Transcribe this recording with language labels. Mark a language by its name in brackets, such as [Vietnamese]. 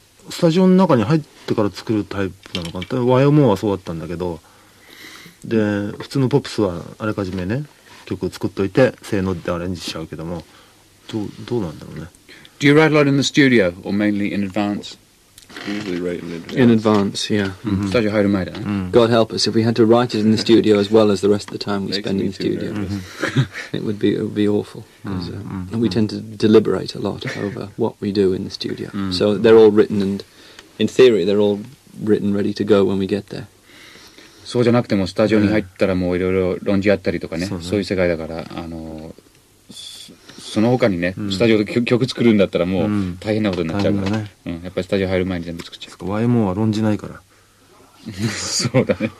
[Japanese] スタジオの中に入ってから作るタイプなのかな。YMO はそうだったんだけど、で普通のポップスはあらかじめね曲を作っといてせーのでアレンジしちゃうけども。どうなんだろうね。 [English] Do you write a lot in the studio or mainly in advance? Usually write in advance. In advance, yeah. [Japanese] スタジオ入る前だね。 [English] God help us if we had to write it in the studio as well as the rest of the time we spend in the studio. It would be awful. We tend to deliberate a lot over what we do in the studio. So they're all written, and in theory they're all written ready to go when we get there. [Japanese] そうじゃなくてもスタジオに入ったらもういろいろ論じ合ったりとかね、そういう世界だからその他にね、スタジオで曲作るんだったらもう大変なことになっちゃうから、やっぱりスタジオ入る前に全部作っちゃう。 YMO は論じないから。そうだね。